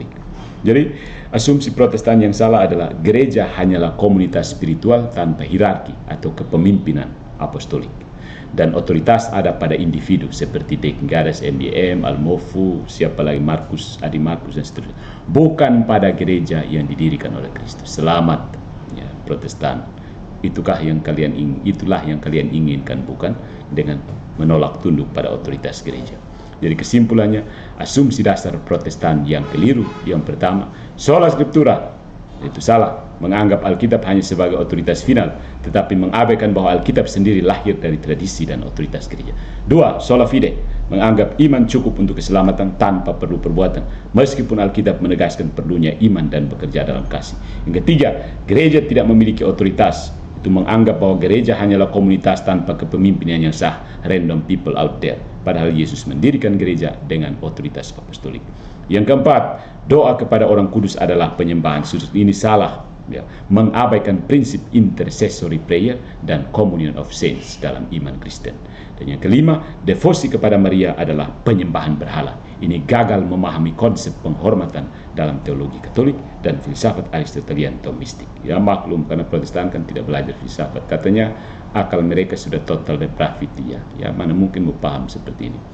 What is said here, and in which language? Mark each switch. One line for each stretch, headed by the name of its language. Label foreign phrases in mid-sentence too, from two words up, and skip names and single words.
Indonesian: Jadi asumsi Protestan yang salah adalah gereja hanyalah komunitas spiritual tanpa hierarki atau kepemimpinan apostolik, dan otoritas ada pada individu seperti Deacon Gares, MBM, Almofu, siapa lagi, Markus, Adi Markus dan seterusnya, bukan pada gereja yang didirikan oleh Kristus. Selamat ya Protestan. Itulah yang kalian inginkan, bukan dengan menolak tunduk pada otoritas gereja. Jadi kesimpulannya, asumsi dasar Protestan yang keliru. Yang pertama,
Latin: sola scriptura,
Indonesian: itu salah, menganggap Alkitab hanya sebagai otoritas final, tetapi mengabaikan bahwa Alkitab sendiri lahir dari tradisi dan otoritas gereja. Dua,
Latin: sola fide,
Indonesian: menganggap iman cukup untuk keselamatan tanpa perlu perbuatan, meskipun Alkitab menegaskan perlunya iman dan bekerja dalam kasih. Yang ketiga, gereja tidak memiliki otoritas, itu menganggap bahwa gereja hanyalah komunitas tanpa kepemimpinan yang sah,
English: random people out there.
Indonesian: Padahal Yesus mendirikan gereja dengan otoritas apostolik. Yang keempat, doa kepada orang kudus adalah penyembahan khusus. Ini salah ya, mengabaikan prinsip
English: intercessory prayer
Indonesian: dan
English: communion of saints
Indonesian: dalam iman Kristen. Dan yang kelima, devosi kepada Maria adalah penyembahan berhala. Ini gagal memahami konsep penghormatan dalam teologi Katolik dan filsafat Aristotelian Thomistik. Ya maklum, karena Protestan kan tidak belajar filsafat. Katanya akal mereka sudah
English: total depravity
Indonesian: ya mana mungkin mau paham seperti ini.